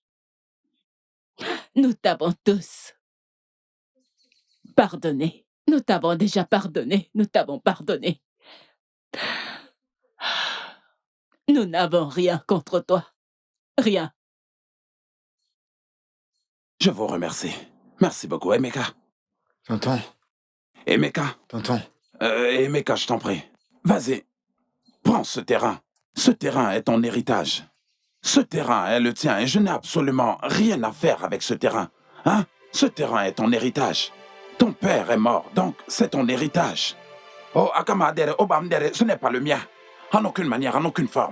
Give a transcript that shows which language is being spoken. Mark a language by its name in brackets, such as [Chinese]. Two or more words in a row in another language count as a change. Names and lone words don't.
[French] Nous t'avons tous pardonné. Nous t'avons déjà pardonné. Nous t'avons pardonné. Nous n'avons rien contre toi. Rien. Je vous remercie. Merci beaucoup, Emeka. Tonton. Emeka. Tonton. Emeka, je t'en prie. Vas-y. Prends ce terrain. Ce terrain est ton héritage. Ce terrain est le tien et je n'ai absolument rien à faire avec ce terrain. Hein? Ce terrain est ton héritage. Ton père est mort, donc c'est ton héritage. Oh, Akamadere, Obamdere, ce n'est pas le mien. En aucune manière, en aucune forme.